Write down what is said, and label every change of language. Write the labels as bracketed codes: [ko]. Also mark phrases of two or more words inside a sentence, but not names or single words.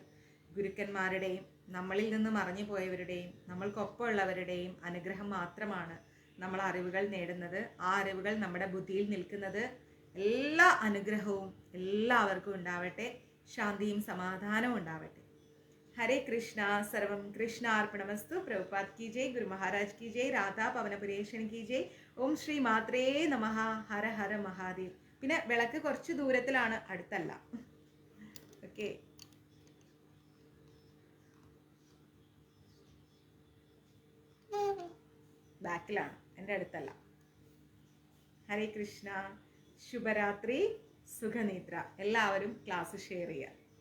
[ml] ഗുരുക്കന്മാരുടെയും നമ്മളിൽ നിന്ന് മറഞ്ഞു പോയവരുടെയും നമ്മൾക്കൊപ്പമുള്ളവരുടെയും അനുഗ്രഹം മാത്രമാണ് നമ്മൾ അറിവുകൾ നേടുന്നത്. ആ അറിവുകൾ നമ്മുടെ ബുദ്ധിയിൽ നിൽക്കുന്നത്. എല്ലാ അനുഗ്രഹവും എല്ലാവർക്കും ഉണ്ടാവട്ടെ. ശാന്തിയും സമാധാനവും ഉണ്ടാവട്ടെ. [sa] हरे कृष्णा सर्वं कृष्णार्पणमस्तु. [hi] प्रभुपाद की जय, गुरु महाराज की जय, राधा पवनपुरेशन की जय. [sa] ओम श्री मात्रे नमः. हर हर महादेव. [ml] പിന്നെ വിളക്ക് കുറച്ച് ദൂരത്തിലാണ്, അടുത്തല്ല. ഓക്കെ, ബാക്കിലാണ്, എൻ്റെ അടുത്തല്ല. ഹരേ കൃഷ്ണ, ശുഭരാത്രി, സുഖനിദ്ര. എല്ലാവരും [en] class share [ml] ചെയ്യുക.